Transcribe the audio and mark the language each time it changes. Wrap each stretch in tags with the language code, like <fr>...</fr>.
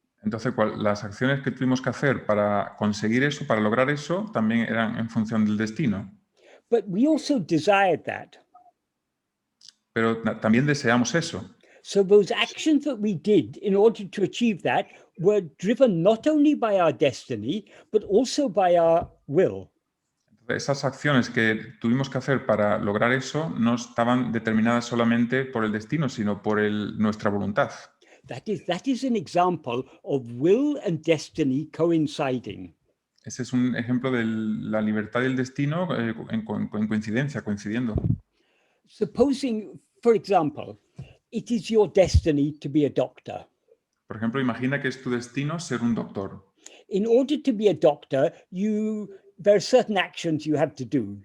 <es>Entonces, las acciones que tuvimos que hacer para conseguir eso, para lograr eso, también eran en función del destino.</es> <en>But we also desired that.</en> <es>Pero también deseamos eso.</es> <en>So those actions that we did in order to achieve that were driven not only by our destiny, but also by our will.</en> <es>Esas acciones que tuvimos que hacer para lograr eso no estaban determinadas solamente por el destino, sino por nuestra voluntad.</es> <en>That is an example of will and destiny coinciding.</en> <es>Ese es un ejemplo de la libertad y el destino en coincidiendo.</es> <en>Supposing, for example, it is your destiny to be a doctor.</en> <es>Por ejemplo, imagina que es tu destino ser un doctor.</es> <en>In order to be a doctor, there are certain actions you have to do.</en>